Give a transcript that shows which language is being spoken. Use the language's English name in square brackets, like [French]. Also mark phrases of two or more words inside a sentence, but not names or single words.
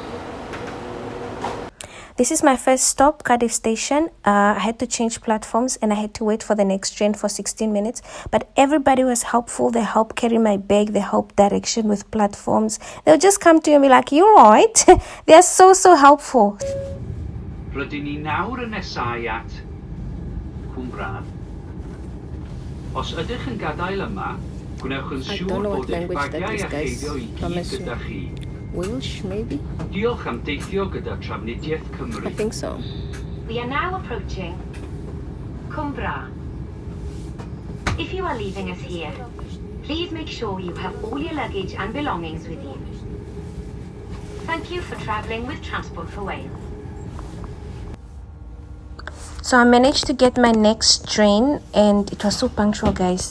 [English] This is my first stop, Cardiff Station. I had to change platforms and I had to wait for the next train for 16 minutes. But everybody was helpful. They helped carry my bag. They helped direction with platforms. They'll just come to you and be like, "You're right." They are so helpful. [Welsh] Rydyn ni nawr yn nesau at Cwmbraf. Os ydych yn gadael yma, gwnewch yn siŵr bod eich bagiau a cheiddio I gyd gyda chi. [English] Welsh, maybe? [Welsh] Diolch am deithio gyda Trafnidiaeth Cymru. [English] I think so. We are now approaching Cwmbraf. If you are leaving us here, please make sure you have all your luggage and belongings with you. Thank you for travelling with Transport for Wales. So I managed to get my next train, and it was so punctual, guys.